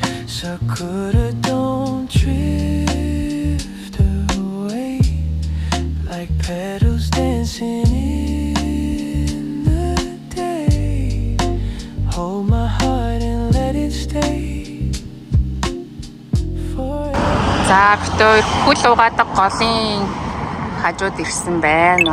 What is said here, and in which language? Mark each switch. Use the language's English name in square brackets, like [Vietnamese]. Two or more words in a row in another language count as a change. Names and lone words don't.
[English] So could you don't drift away like petals dancing in the day. Hold my heart and let it stay forever. [Mongolian] За бид хоёр хөл угаадаг голын хажууд ирсэн байна.